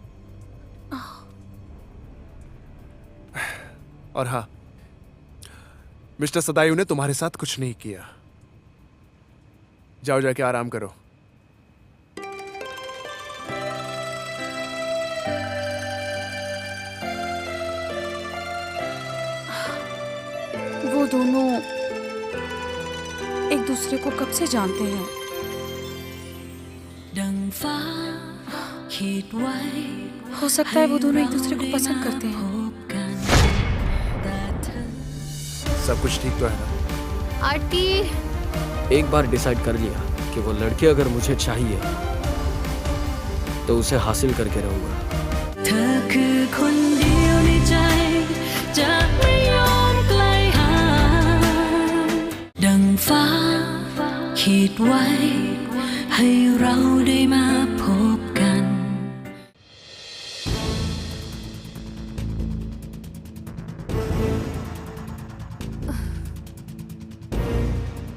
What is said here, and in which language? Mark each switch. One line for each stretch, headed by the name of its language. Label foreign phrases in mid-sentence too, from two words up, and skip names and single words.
Hindi: और हाँ, मिस्टर सदायु ने तुम्हारे साथ कुछ नहीं किया, जाओ जाके आराम करो। वो दोनों एक दूसरे को कब से जानते हैं?
Thai: ดังฟ้าขีดไว้
Hindi: हो सकता है वो दोनों एक दूसरे को पसंद करते हैं।
Thai: พบกันแต่เธอ
Hindi: सब कुछ ठीक तो है ना? आंटी एक बार डिसाइड कर लिया कि वो लड़की अगर मुझे चाहिए तो उसे हासिल करके रहूंगा।
Thai: เธอคือคนเดียวในใจจะไม่ยอมไกลห่างดังฟ้าขีดไว้ให้เราได้มาพบกัน आ